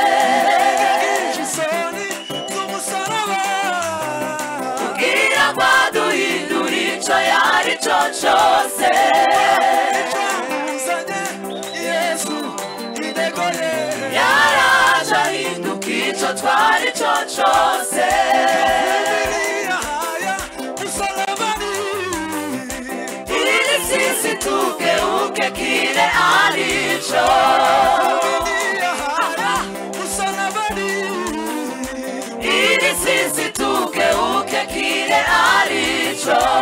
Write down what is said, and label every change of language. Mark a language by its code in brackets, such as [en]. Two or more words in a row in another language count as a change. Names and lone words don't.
[rw] isoni z'umusaraba kugira ngo aduhindure icyo yari cyo cyose icamuzanye Yesu intego ye yaraje ahinduka icyo twari cyo cyose [sw] Haya msalabani ili sisi tugeuke kile alicho haya msalabani ili sisi tugeuke kile alicho